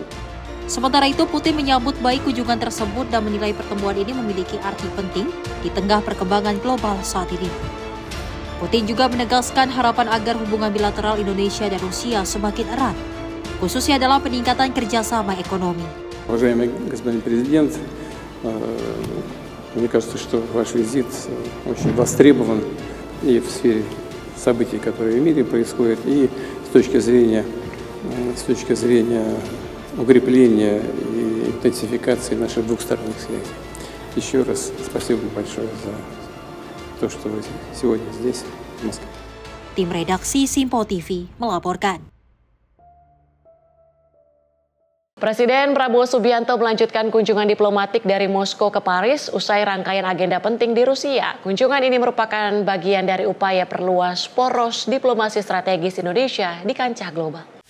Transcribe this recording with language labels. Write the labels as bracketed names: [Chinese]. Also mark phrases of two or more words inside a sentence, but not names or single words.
[Indonesian] Sementara itu, Putin menyambut baik kunjungan tersebut dan menilai pertemuan ini memiliki arti penting di tengah perkembangan global saat ini. Putin juga menegaskan harapan agar hubungan bilateral Indonesia dan Rusia semakin erat, khususnya dalam peningkatan kerjasama ekonomi. [Russian] Уважаемый господин президент, мне кажется, что ваш визит очень востребован и в сфере событий, которые в мире происходят, и с точки зрения укрепления и интенсификации наших двухсторонних связей. Еще раз спасибо большое за то, что вы сегодня здесь, в Москве. [Indonesian] Tim redaksi Simpo TV melaporkan. Presiden Prabowo Subianto melanjutkan kunjungan diplomatik dari Moskow ke Paris usai rangkaian agenda penting di Rusia. Kunjungan ini merupakan bagian dari upaya perluas poros diplomasi strategis Indonesia di kancah global.